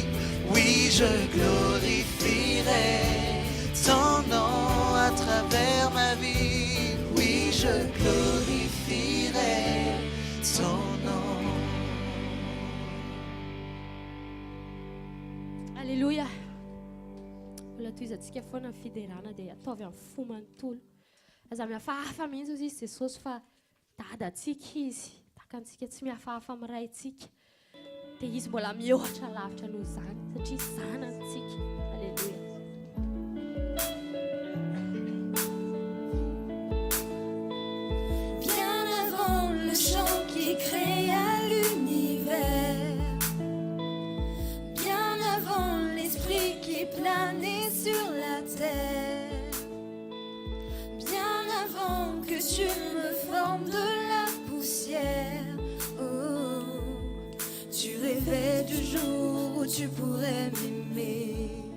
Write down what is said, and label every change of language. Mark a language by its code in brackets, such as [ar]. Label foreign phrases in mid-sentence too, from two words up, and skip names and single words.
[fr] Oui, je glorifierai ton nom à travers ma vie. Oui, je glorifierai ton nom. Alléluia. [mg] Olha tu izatsika foana fiderana dia ataovy amin'ny fo manontolo. Aza mihafahafa mihitsy izy Jesosy fa dadatsika izy. Takantsika tsy mihafahafa amin'ny ray antsika. Dia izy mbola mihoatra lavitra noho izany satria zanantsika. [fr] Alléluia. Bien avant le chant qui créa l'univers, bien avant l'esprit qui planait sur la terre, bien avant que tu me formes de la poussière, oh, tu rêvais du jour où tu pourrais m'aimer.